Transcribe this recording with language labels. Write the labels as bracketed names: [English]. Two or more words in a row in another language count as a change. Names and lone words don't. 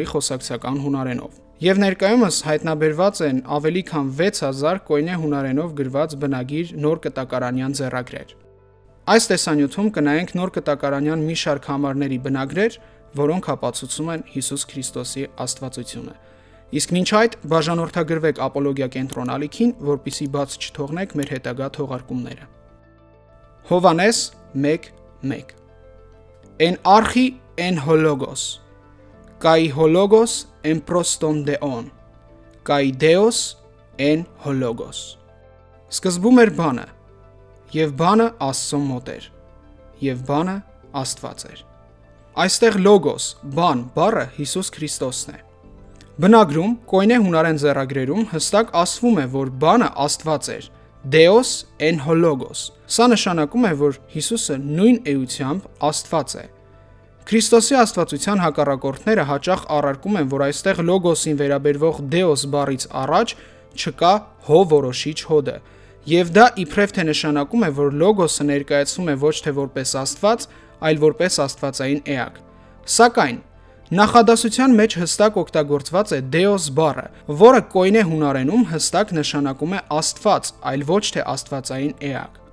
[Armenian] խոսակցական հունարենով, եւ ներկայումս հայտնաբերված են ավելի քան 6000 կոյնե հունարենով գրված բնագիր նոր կտակարանյան ձեռագրեր։ Այս տեսանյութում կնայենք նոր կտակարանյան մի շարք համարների բնագրեր, որոնք ապացուցում են Հիսուս Քրիստոսի աստվածությունը։ Իսկ մինչ այդ բաժանորդագրվեք ապոլոգիա կենտրոնալիքին, որպիսի բաց չթողնեք մեր հետագա թողարկումները։ Հովանես 1:1 [Greek] Ἐν ἀρχῇ ἦν ὁ λόγος, καὶ ὁ λόγος ἦν πρὸς τὸν θεόν, καὶ θεὸς ἦν ὁ λόγος։ [Armenian] Սկզբում էր բանը, եւ բանը Աստծո մոտ էր, եւ բանը Աստված էր։ Այստեղ լոգոս, բան բառը Հիսուս Քրիստոսն է։ Բնագրում, կոյնե հունարեն ձեռագրերում հստակ ասվում է, որ բանը Աստված էր, [Greek] θεὸς ἦν ὁ λόγος։ [Armenian] Սա նշանակում է, որ Հիսուսը նույն էությամբ Աստված է։ Քրիստոսի աստվածության հակառակորդները հաճախ առարկում են, որ այստեղ լոգոսին վերաբերվող Deos բառից առաջ չկա հո որոշիչ հոդը, եւ դա իբրև թե նշանակում է, որ լոգոսը ներկայացվում է ոչ թե որպես Աստված, այլ որպես աստվածային էակ։ Սակայն նախադասության մեջ հստակ օգտագործված է Deos բառը, որը կոյնե հունարենում հստակ նշանակում է Աստված, այլ ոչ թե աստվածային էակ։